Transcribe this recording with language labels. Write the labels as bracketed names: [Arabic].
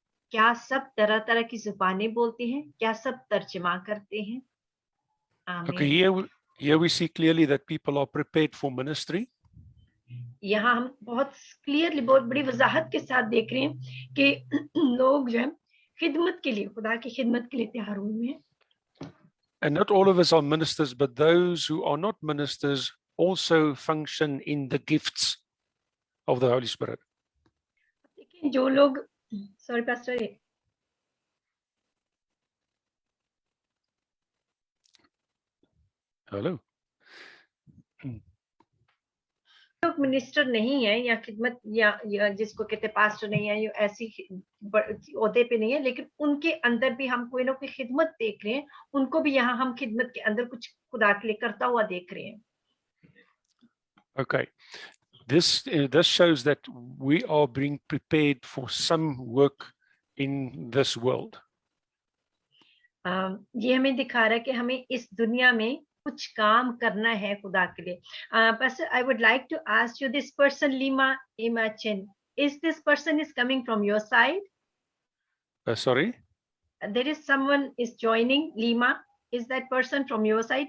[Hindi] क्या सब तरह तरह की जुबानें बोलते हैं? क्या सब तर्जमा करते हैं? [English] Okay, [Hindi] आमीन। [English] here we see clearly that people are prepared for ministry. [Hindi] यहाँ हम बहुत क्लियरली, बहुत बड़ी वजाहत के साथ देख रहे हैं कि लोग जो है खिदमत के लिए, खुदा की खिदमत के लिए तैयार हुए हैं। [English] And not all of us are ministers, but those who are not ministers also function in the gifts of the Holy Spirit. [Hindi] लेकिन जो लोग, सॉरी पास्टर, [English] Hello. [Hindi] लोग मिनिस्टर नहीं है या खिदमत या जिसको कहते हैं पास्टर नहीं है, या ऐसी ओहदे पे नहीं है, लेकिन उनके अंदर भी हम कोई ना कोई खिदमत देख रहे हैं, उनको भी यहाँ हम खिदमत के अंदर कुछ खुदा के लिए करता हुआ देख रहे हैं। [English] Okay, this shows that we are being prepared for some work in this world. [Hindi] ये हमें दिखा रहा है कि हमें इस दुनिया में कुछ काम करना है खुदा के लिए। [English] Pastor, I would like to ask you, this person Lima Imachin, is this person is coming from your side? Sorry? There is someone is joining Lima. Is that person from your side?